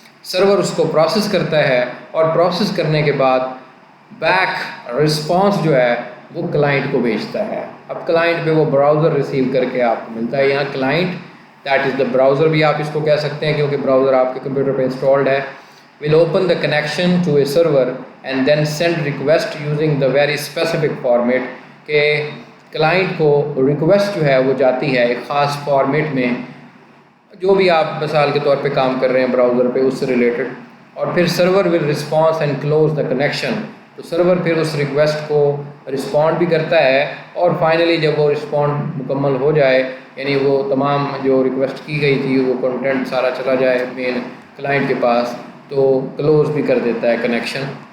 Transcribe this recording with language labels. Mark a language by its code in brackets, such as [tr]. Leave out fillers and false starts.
[ur] سرور اس کو پروسیس کرتا ہے، اور پروسیس کرنے کے بعد بیک رسپانس جو ہے وہ کلائنٹ کو بھیجتا ہے. اب کلائنٹ پہ وہ براؤزر ریسیو کر کے آپ کو ملتا ہے. یہاں client [en] that is the browser [ur] بھی آپ اس کو کہہ سکتے ہیں، کیونکہ براؤزر آپ کے کمپیوٹر پہ انسٹالڈ ہے. [en] will open the connection to a server and then send request using the very specific format. [ur] کہ کلائنٹ کو ریکویسٹ جو ہے وہ جاتی ہے ایک خاص فارمیٹ میں، جو بھی آپ مثال کے طور پہ کام کر رہے ہیں براؤزر پہ اس سے ریلیٹڈ، اور پھر [en] Server will response and close the connection. [ur] تو سرور پھر اس ریکویسٹ کو رسپونڈ بھی کرتا ہے، اور فائنلی جب وہ رسپونڈ مکمل ہو جائے، یعنی وہ تمام جو ریکویسٹ کی گئی تھی وہ کنٹینٹ سارا چلا جائے مین کلائنٹ کے پاس، تو کلوز بھی کر دیتا ہے کنیکشن.